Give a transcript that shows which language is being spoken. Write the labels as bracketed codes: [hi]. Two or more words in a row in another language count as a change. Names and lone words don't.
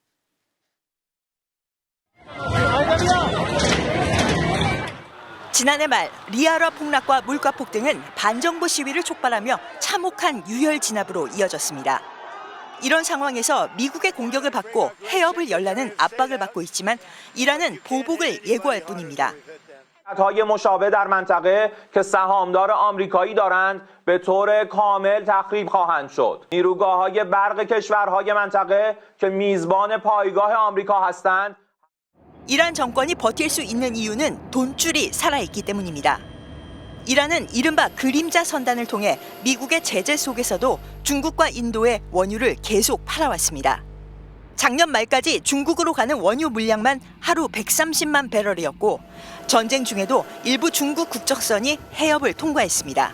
[ko] 지난해 말 리아라 폭락과 물가 폭등은 반정부 시위를 촉발하며 참혹한 유혈 진압으로 이어졌습니다. 이런 상황에서 미국의 공격을 받고 해협을 열라는 압박을 받고 있지만 이란은 보복을 예고할 뿐입니다. [fa] های مشابه در منطقه که سهامدار آمریکایی دارند به طور کامل تخریب خواهند شد. نیروگاه‌های برق کشورهای منطقه که میزبان پایگاه آمریکا هستند. [ko] 이란 정권이 버틸 수 있는 이유는 돈줄이 살아있기 때문입니다. 이란은 이른바 그림자 선단을 통해 미국의 제재 속에서도 중국과 인도에 원유를 계속 팔아왔습니다. 작년 말까지 중국으로 가는 원유 물량만 하루 130만 배럴이었고 전쟁 중에도 일부 중국 국적선이 해협을 통과했습니다.